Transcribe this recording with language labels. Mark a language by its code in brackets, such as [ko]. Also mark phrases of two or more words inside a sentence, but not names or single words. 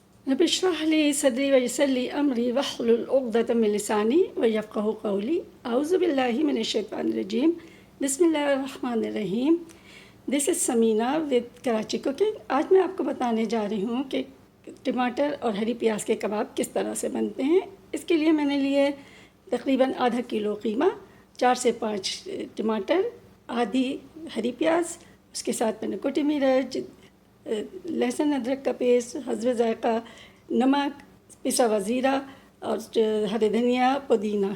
[ar] رب اشرح لي صدري ويسر لي أمري واحلل عقدة من لساني يفقهوا قولي. أعوذ بالله من الشيطان الرجيم۔ بسم الله الرحمن الرحيم. [en] This is Samina with Karachi cooking. [ur] آج میں آپ کو بتانے جا رہی ہوں کہ ٹماٹر اور ہری پیاز کے کباب کس طرح سے بنتے ہیں. اس کے لیے میں نے لیے تقریباً آدھا کلو قیمہ، 4 سے 5 ٹماٹر، آدھی ہری پیاز، اس کے ساتھ میں نے کٹی مرچ، لہسن ادرک کا پیسٹ، حسب ذائقہ نمک، پسا ہوا زیرہ اور ہرے دھنیا پودینہ.